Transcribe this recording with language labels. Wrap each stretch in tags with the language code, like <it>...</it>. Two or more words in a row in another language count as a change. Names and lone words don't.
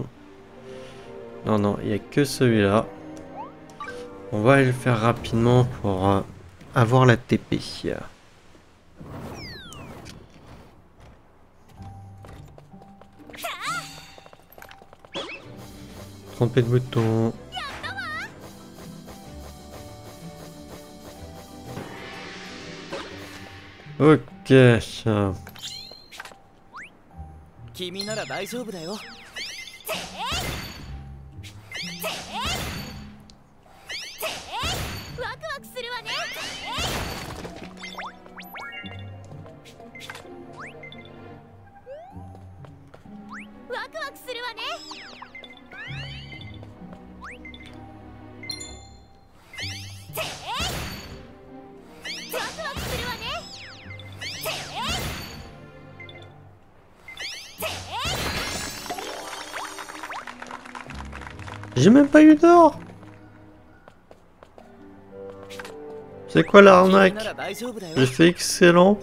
<fr>Non, non, il n'y a que celui-là. On va aller le faire rapidement pour avoir la TP. Tromper de bouton. Ok.</fr> <ja>君なら大丈夫だよ。ワクワクするわね。ワクワクするわね。ワクワクするわね。</ja> <fr>J'ai même pas eu d'or. C'est quoi l'arnaque? J'ai fait excellent.</fr>